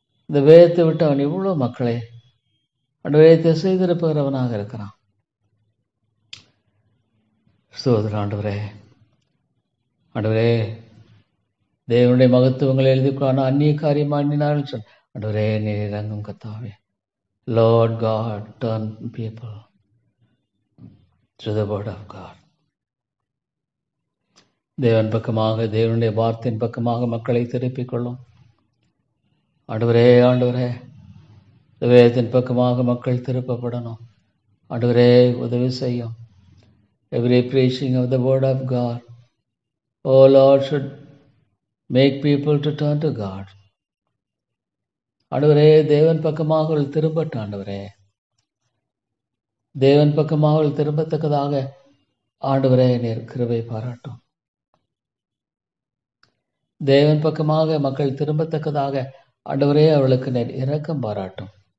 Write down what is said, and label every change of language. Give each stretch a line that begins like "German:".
Tamil: இந்த வேதத்தை விட்டு அவன் இவ்வளோ மக்களை ஆண்டவரே திசை திருப்புகிறவனாக இருக்கிறான். ஸ்தோத்திரம் ஆண்டவரே. ஆண்டவரே, தேவனுடைய மகத்துவங்களை எழுதிக்கான அந்நிய காரியம் அண்ணினார்கள் சொல் ஆண்டவரே. நீர் இறங்கும் கர்த்தாவே.
English: Lord God, turn people to the word of God.
Tamil: தேவன் பக்கமாக, தேவனுடைய வார்த்தையின் பக்கமாக மக்களை திருப்பிக் கொள்ளும் ஆண்டவரே. ஆண்டவரே, வேதத்தின் பக்கமாக மக்கள் திருப்பப்படணும் ஆண்டவரே. உதவி செய்யும்.
English: Every preaching of the word of God, oh Lord, should make people to turn to God.
Tamil: ஆண்டவரே, தேவன் பக்கமாக திரும்பட்டும் ஆண்டவரே. தேவன் பக்கமாக திரும்பத்தக்கதாக ஆண்டவரே நீர் கிருபை பாராட்டும். தேவன் பக்கமாக மக்கள் திரும்பத்தக்கதாக ஆண்டவரே அவளுக்கு நேர் இரக்கம் பாராட்டும்.